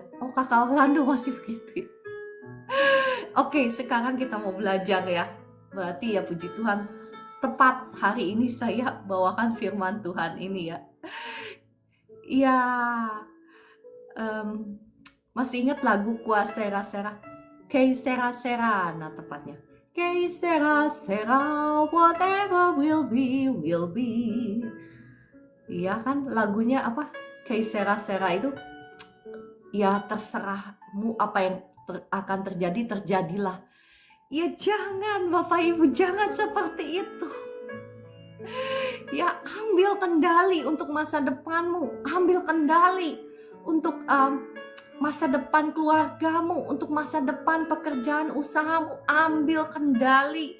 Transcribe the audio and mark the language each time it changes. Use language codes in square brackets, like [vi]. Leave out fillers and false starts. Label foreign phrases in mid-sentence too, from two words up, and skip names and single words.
[id] Oh, Kakak Orlando masih begitu ya. Oke, sekarang kita mau belajar ya. Berarti ya puji Tuhan, tepat hari ini saya bawakan firman Tuhan ini ya. Ya, masih ingat lagu Kuasera Sera? [es] Que sera sera, [id] nah tepatnya. [es] Que sera sera, [en] whatever will be. [id] Iya kan, lagunya apa? [es] Que sera sera [id] itu, ya terserahmu apa yang akan terjadi, terjadilah. Ya jangan Bapak Ibu, jangan seperti itu. Ya ambil kendali untuk masa depanmu, ambil kendali untuk masa depan keluargamu, untuk masa depan pekerjaan usahamu, ambil kendali.